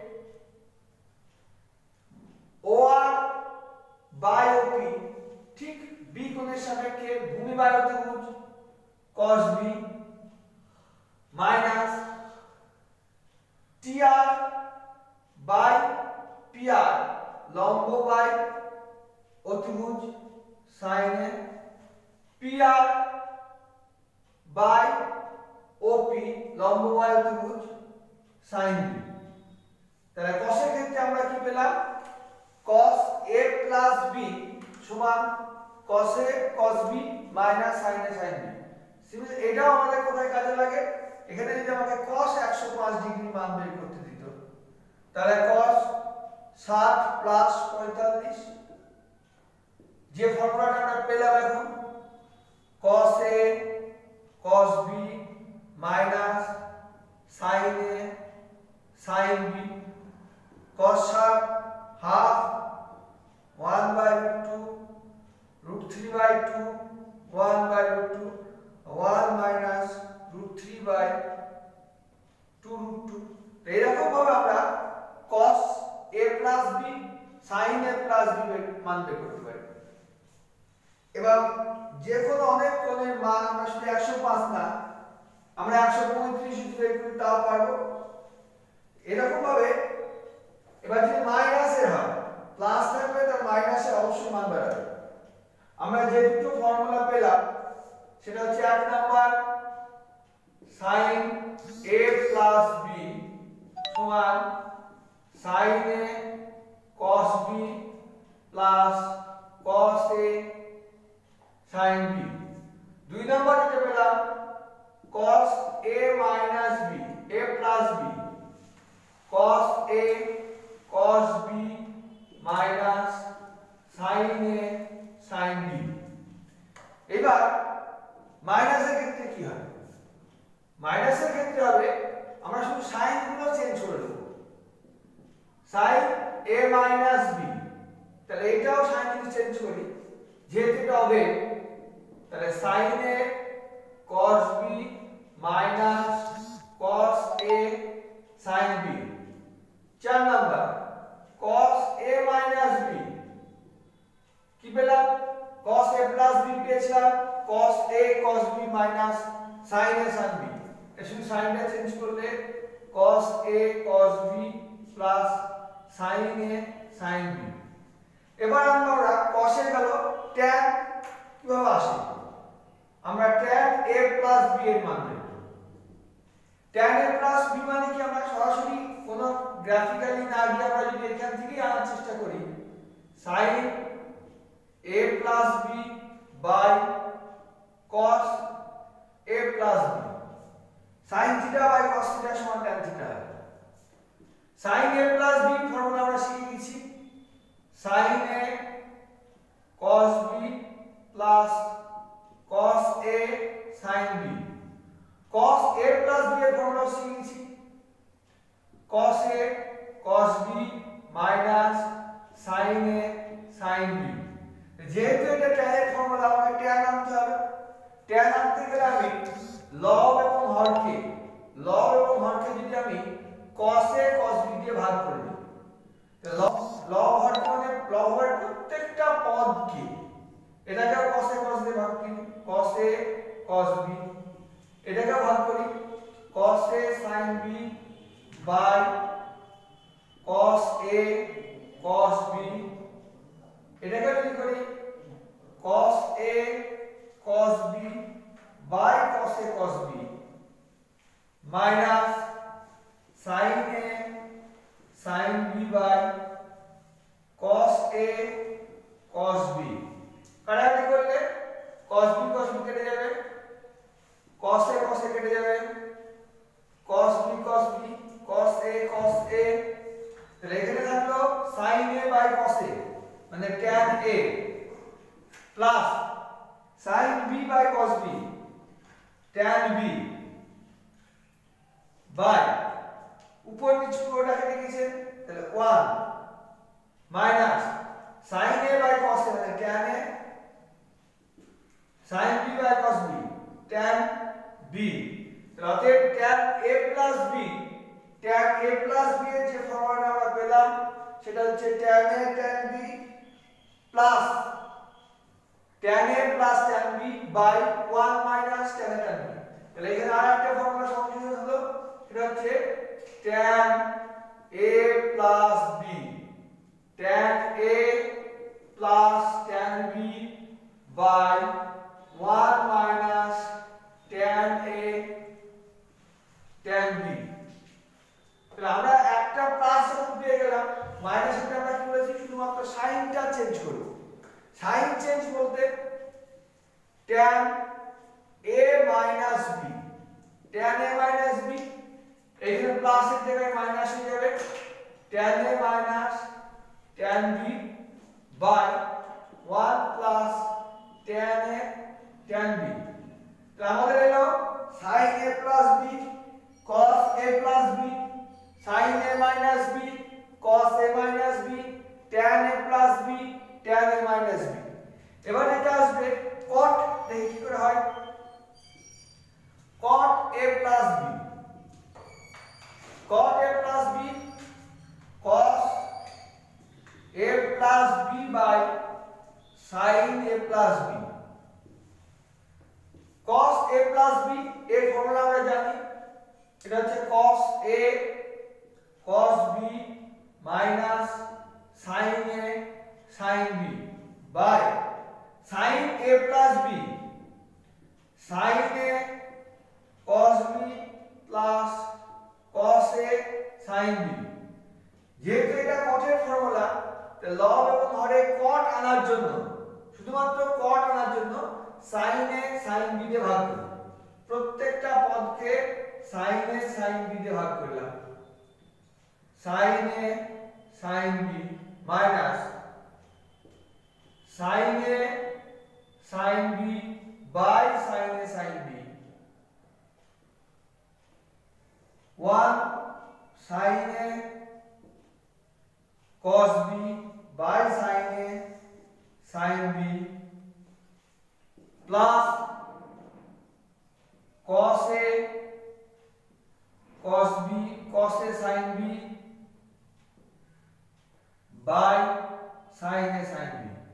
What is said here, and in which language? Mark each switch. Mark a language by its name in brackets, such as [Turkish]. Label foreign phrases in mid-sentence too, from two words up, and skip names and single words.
[Bangla] OR বাই OP ঠিক B কোণের সাপেক্ষে ভূমি বাই অতিভুজ [English] cos B [Bangla] মাইনাস TR বাই PR লম্ব বাই অতিভুজ [English] sin A PR [Bangla] বাই OP লম্ব বাই অতিভুজ [English] sin B [Bangla] তাহলে cos এর ক্ষেত্রে আমরা কি পেলাম [English] cos A plus B [Bangla] সমান [English] cos A cos B minus sin A sin B [Bangla] সিম্পল এটাও আমাদের কোথায় কাজে লাগে এখানে যদি আমাকে [English] cos 105 [Bangla] ডিগ্রি মান বের করতে দিত তাহলে [English] cos 60 plus 45 [Bangla] যে ফর্মুলাটা আমরা পেলাম এখন [English] cos A cos B minus sin A sin B cos 60 half 1 by root 2 root 3 by 2 1 by root 2 1 minus root 3 by 2 root 2 [Bangla] এরকম ভাবে আমরা [English] cos A plus B sin A plus B [Bangla] মান বের করতে পারি এবং যে কোনো অনেক কোণের মান আমরা শুধু 105 না আমরা 135 যদি বের করি তাও পারবো এরকম ভাবে এবার যদি মাইনাস এর হয় প্লাস থাকলে তার মাইনাসের অবশ্যই মান বাড়াবে আমরা যে দুটো ফর্মুলা পেলাম সেটা হচ্ছে এক নাম্বার [English] sin A plus B সমান sin A cos B plus cos A sin B [Bangla] দুই নাম্বার যেটা পেলাম [English] cos A minus B A plus B cos A cos B minus sin A sin B [Bangla] এবার মাইনাসের ক্ষেত্রে কি হবে মাইনাসের ক্ষেত্রে হবে আমরা শুধু সাইন গুলো চেঞ্জ করে দেব [English] sin A minus B [Bangla] তাহলে এটাও সাইন যদি চেঞ্জ করি যেহেতু এটা হবে তাহলে [English] sin A cos B minus cos A sin B 4 নাম্বার cos A minus B [Bangla] কি পেলাম [English] cos A plus B পেয়েছিলাম cos A cos B minus sin A sin B [Bangla] এটা শুধু সাইনটা চেঞ্জ করলে [English] cos A cos B plus sin A sin B [Bangla] এবার আমরা cos এর গেল tan কিভাবে আসে আমরা [English] tan A plus B [Bangla] এর মান বের করব [English] tan A plus B [Bangla] মানে কি আমরা সরাসরি কোনো গ্রাফিক্যালি না গিয়ে আমরা যদি এখান থেকেই আনার চেষ্টা করি sin [English] A plus B by cos A plus B sin theta by cos theta সমান tan theta sin A plus B [Bangla] ফর্মুলা আমরা শিখে গেছি [English] sin A cos B plus cos A sin B cos A plus B [Bangla] এর ফর্মুলা শিখে গেছি [English] cos A cos B minus sin A sin B [Bangla] যেহেতু এটা tan এর ফর্মুলা আমাকে tan আনতে হবে tan আনতে গেলে আমি লব এবং হরকে যদি আমি [English] cos A cos B [Bangla] দিয়ে ভাগ করে দিই লব হর মানে লব হর প্রত্যেকটা পদকে এটাকে [English] cos A cos [Bangla] দিয়ে ভাগ করি [English] cos A cos B [Bangla] এটাকে ভাগ করি [English] cos A sin B by cos A cos B [Bangla] এটাকে যদি করি [English] cos A cos B by cos A cos B minus sin A sin B by cos A cos B [Bangla] কাটাকাটি করলে [English] cos B [Bangla] কেটে যাবে [English] cos A [Bangla] কেটে যাবে [English] cos B cos A [Bangla] তাহলে এখানে থাকলো [English] sin A by cos A মানে tan A plus sin B by cos B tan B by [Bangla] উপর নিচ পুরোটা কেটে গেছে তাহলে [English] 1 minus sin A by cos A মানে tan A sin B by cos B tan B [Bangla] তো অতএব [English] tan a plus b, tan a plus b [Bangla] এর যে ফর্মুলাটা আমরা পেলাম সেটা হচ্ছে [English] tan a tan b plus tan a plus tan b by 1 minus tan a tan b। [Bangla] তাহলে এখানে আরেকটা ফর্মুলা সংযোজন হলো, সেটা হচ্ছে [English] tan a plus b, tan a plus tan b by 1 minus tan a tan b। [Bangla] তাহলে আমরা একটা প্লাস যখন পেয়ে গেলাম, মাইনাসটা আমরা কি বলেছি শুধুমাত্র সাইনটা চেঞ্জ করব। সাইন চেঞ্জ বলতে [English] tan a minus b, tan a minus b [Bangla] এখানে প্লাস এর জায়গায় মাইনাস হয়ে যাবে, [English] tan a minus tan b by 1 plus tan a tan b। [Bangla] তো আমাদের এলো [English] sin a plus b cos a plus b, sin a minus b cos a minus b, tan a plus b tan a minus b। [Bangla] এবার এটা আসবে [English] cot, [Bangla] দেখি কি করে হয়, [English] cot a plus b, cot a plus b cos a plus b by sin a plus b। cos a plus b [Bangla] এর ফর্মুলা আমরা জানি, এটা হচ্ছে [English] cos a cos b minus sin a sin b by sin a plus b sin a cos b plus cos a sin b। [Bangla] যেহেতু এটা কটের ফর্মুলা, তাহলে লব এবং হরে কট আনার জন্য, শুধুমাত্র কট আনার জন্য [English] sin a sin b [Bangla] দিয়ে ভাগ করি, প্রত্যেকটা পদকে [English] sin a sin b [Bangla] দিয়ে ভাগ করলাম, [English] sin a sin b minus sin a sin b by sin a sin b 1 sin a cos b by sin a sin b plus cos a cos b cos a sin b by sin a sin b।